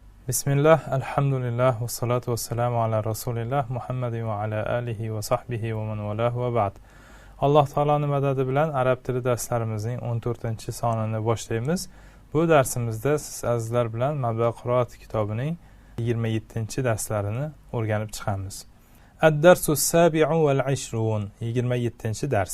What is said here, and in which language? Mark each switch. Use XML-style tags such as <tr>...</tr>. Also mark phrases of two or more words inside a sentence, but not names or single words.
<ar>بسم الله، الحمد لله، والصلاة والسلام على رسول الله، محمد وعلى آله وصحبه ومن والاه وبعد.</ar> <uz>Alloh taoloning madadi bilan arab tili darslarimizning 14-sonini boshlaymiz. Bu darsimizda siz azizlar bilan Mabda qiroat kitobining 27-darslarini o'rganib chiqamiz.</uz> <ar>الدرس السابع وال 20, 27-dars.</ar>